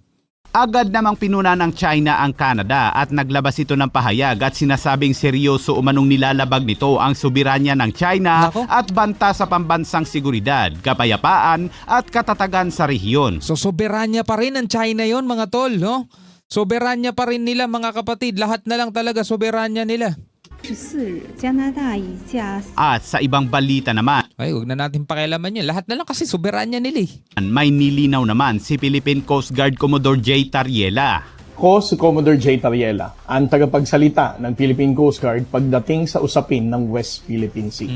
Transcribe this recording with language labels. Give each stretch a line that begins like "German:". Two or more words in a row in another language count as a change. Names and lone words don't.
Filipino: Agad namang pinuna ng China ang Canada at naglabas ito ng pahayag at sinasabing seryoso umanong nilalabag nito ang soberanya ng China at banta sa pambansang seguridad, kapayapaan at katatagan sa rehiyon. So soberanya pa rin ng China yon mga tol, no? Soberanya pa rin nila mga kapatid, lahat na lang talaga soberanya nila.
Chinese: 14 日，加拿大一架
Filipino: At sa ibang balita naman, Ay, huwag na natin pakialaman yun. Lahat na lang kasi soberanya nila eh. may nilinaw naman si Philippine Coast Guard Commodore J. Tariela. Ako si Commodore J. Tariela, ang tagapagsalita ng Philippine Coast Guard pagdating sa usapin ng West Philippine Sea.